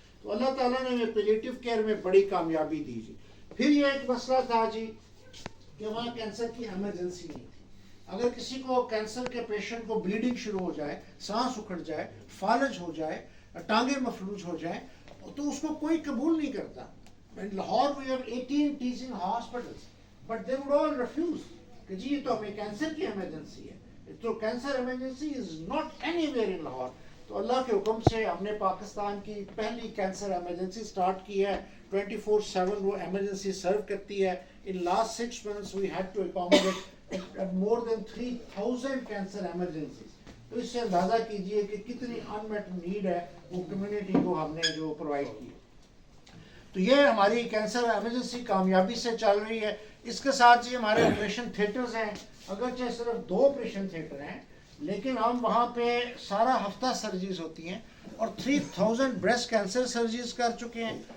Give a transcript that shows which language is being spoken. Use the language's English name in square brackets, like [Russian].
[Urdu] تو اللہ تعالیٰ نے ہمیں پیلیٹیو کیئر میں بڑی کامیابی دی جی. پھر یہ ایک مسئلہ تھا جی کہ وہاں کینسر کی ایمرجنسی نہیں تھی. اگر کسی کو کینسر کے پیشنٹ کو بلیڈنگ شروع ہو جائے، سانس اکھڑ جائے، فالج ہو جائے، ٹانگیں مفلوج ہو جائیں، تو اس کو کوئی قبول نہیں کرتا. [English] In Lahore we have 18 teaching hospitals, but they would all refuse [Urdu] کہ جی یہ تو ہمیں کینسر کی ایمرجنسی ہے. [English] تو cancer emergency is not anywhere in Lahore. [Urdu] تو اللہ کے حکم سے ہم نے پاکستان کی پہلی کینسر ایمرجنسی سٹارٹ کی ہے. 24/7 وہ ایمرجنسی سرو کرتی ہے. [English] In last 6 months we had to accommodate more than 3,000 cancer emergencies. [Urdu] تو اس سے اندازہ کیجئے کہ کتنی انمیٹ نیڈ ہے وہ کمیونٹی کو ہم نے جو پرووائڈ کی. تو یہ ہماری کینسر ایمرجنسی کامیابی سے چل رہی ہے. اس کے ساتھ جی ہمارے آپریشن تھیٹرز ہیں، اگرچہ صرف 2 آپریشن تھیٹر ہیں لیکن ہم وہاں پہ سارا ہفتہ سرجریز ہوتی ہیں اور 3000 بریسٹ کینسر سرجریز کر چکے ہیں.